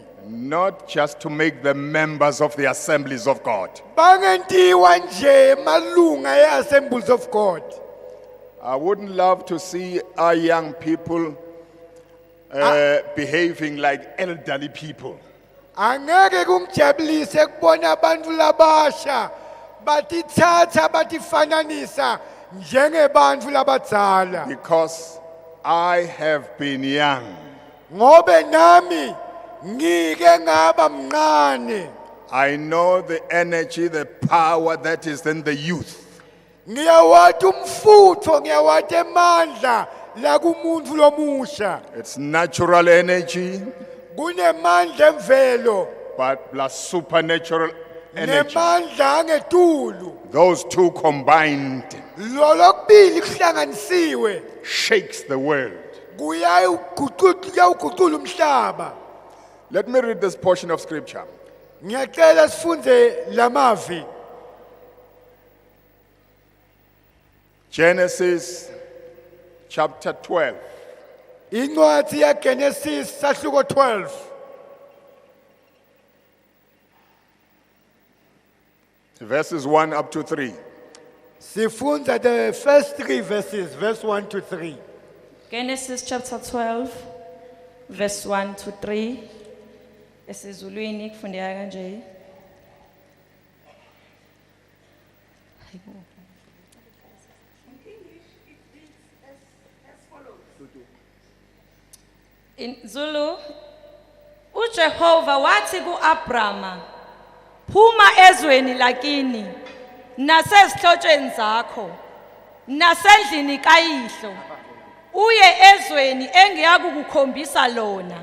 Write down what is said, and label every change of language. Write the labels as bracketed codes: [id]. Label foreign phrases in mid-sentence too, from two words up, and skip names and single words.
[en] Not just to make them members of the assemblies of God. [ss] Bangentiwa nje malunga e-Assemblies of God. [en] I wouldn't love to see our young people behaving like elderly people. [ss] Angeke kungijabulise kubona abantu labasha batithatha batifananisa njengebantfu labadzala. [en] Because I have been young. [ss] Ngobe nami ngike ngaba mncane. [en] I know the energy, the power that is in the youth. [ss] Ngiyawati umfutho, ngiyawati emandla la kumuntu lomusha. [en] It's natural energy, [ss] Kunemandla emvelo [en] but plus supernatural energy. [ss] nemandla angetulu. [en] Those two combined [ss] Lolokubili kuhlanganisiwe [en] shakes the world. [ss] kuyawuguqula umhlaba. [en] Let me read this portion of scripture. [ss] Ngiyacela sifunde lamavi. [en] Genesis chapter 12. [ss] Incwadi yaGenesis sahluko 12. [en] Verses 1 up to 3. Sifunda the first 3 verses, verse 1 to 3. Genesis chapter 12 verse 1 to 3 [ss] esizulwini kufundeka kanje. [en] In Zulu, [zu] uJehova wathi kuAbrama, phuma ezweni lakini nasezihlotsheni zakho nasendlini kayihlo uye ezweni engiyakukukhombisa lona.